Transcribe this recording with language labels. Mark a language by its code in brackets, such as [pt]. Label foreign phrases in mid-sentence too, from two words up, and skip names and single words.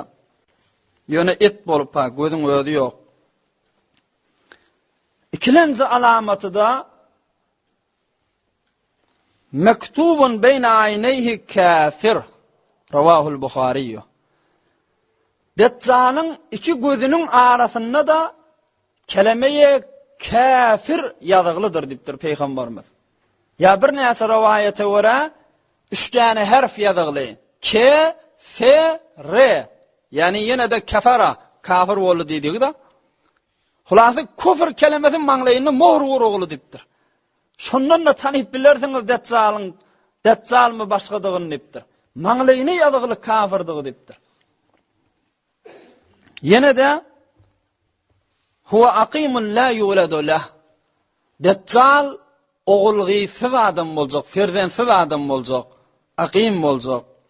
[tk] Ýöne et bolup gözüň özü ýok. İkilenci alamaty da [ar] مكتوب بين عينيه كافر رواه البخاري. [tk] Deccalyň iki gözüniň arasynda da kelimeye kafir ýazyklydyr diýipdir Peýgamberimiz. Ya bir näçe rivayete görä 3 tane harf ýazykly. K, F, R. Yani ýene de kafara, kafir boldy diýdik da. Hulasy küfür kelimesi maňlaýynda mohr urugly diýipdir. Şondan da tanyp bilersiňiz Deccalmy başgadygyny diýipdir. Maňlaýyny ýazykly kafirdygy diýipdir. Ýene de [ar] هو عقيم لا يولد له. [tk] Deccal ogulgysyz adam boljak, ferzensiz adam boljak, aqim boljak.